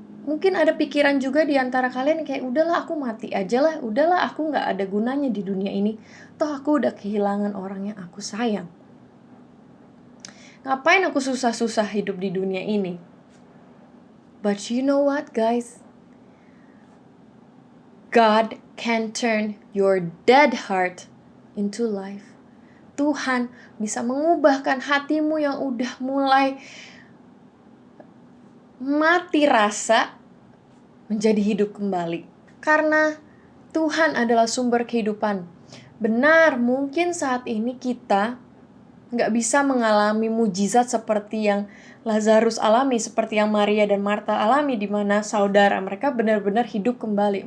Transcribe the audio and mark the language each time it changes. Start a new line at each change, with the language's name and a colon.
Indonesian: Mungkin ada pikiran juga di antara kalian kayak udahlah aku mati aja lah, udahlah aku nggak ada gunanya di dunia ini. Toh aku udah kehilangan orang yang aku sayang. Ngapain aku susah-susah hidup di dunia ini?
English: But you know what, guys? God can turn your dead heart into life.
Indonesian: Tuhan bisa mengubahkan hatimu yang udah mulai mati rasa menjadi hidup kembali. Karena Tuhan adalah sumber kehidupan. Benar, mungkin saat ini kita nggak bisa mengalami mujizat seperti yang Lazarus alami, seperti yang Maria dan Marta alami, di mana saudara mereka benar-benar hidup kembali.